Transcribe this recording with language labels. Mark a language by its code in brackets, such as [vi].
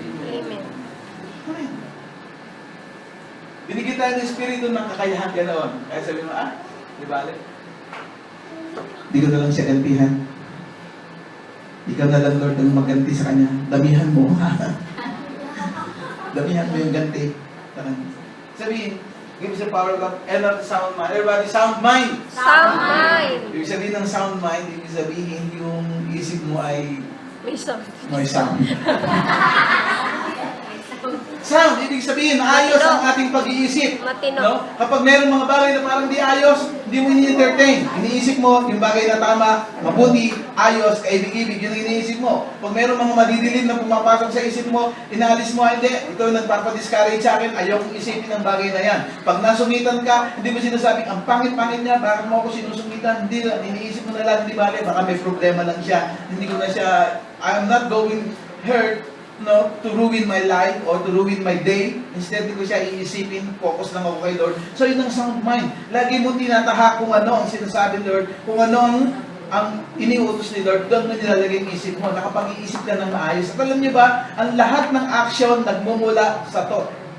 [tl] Amen. Amen. Binigyan tayo ng Espiritu ng kakayahan ganoon. Kaya sabi mo, di bale? Di ko na lang siya gantihan. Ikaw na lang, Lord, ang maganti sa kanya. Damihan mo. Damihan mo yung ganti. Sabihin, [en] give us the power of love and of sound mind. Everybody, sound mind! Sound mind. [tl] Ibig sabihin ng sound mind, ibig sabihin yung isip mo ay May sound. may sound. Sound, ibig sabihin, ayos ang ating pag-iisip. Matino. No? Kapag mayroong mga bagay na parang di ayos, hindi mo ini-entertain. Iniisip mo, yung bagay na tama, mabuti, ayos, kaibig-ibig, yun ang iniisip mo. Pag mayroong mga madidilim na pumapasok sa isip mo, inaalis mo, hindi, ito nagpapadiscourage sa akin, ayaw kong isipin ang bagay na yan. Pag nasungitan ka, hindi mo sinasabing, ang pangit-pangit niya, bakit mo ako sinusungitan? Hindi, iniisip mo na lang, hindi bale, baka may problema lang siya. Hindi ko na siya, [en] I'm not going hurt, no, to ruin my life or to ruin my day. [tl] Instead, di ko siya iisipin, focus lang ako kay Lord. So, yun ang sound mind. Lagi mo tinatahak kung ano ang sinasabi ni Lord, kung ano ang iniutos ni Lord, doon mo nilalagay ang isip mo. Nakapag-iisip ka ng maayos. At alam niyo ba, ang lahat ng action nagmumula sa thought.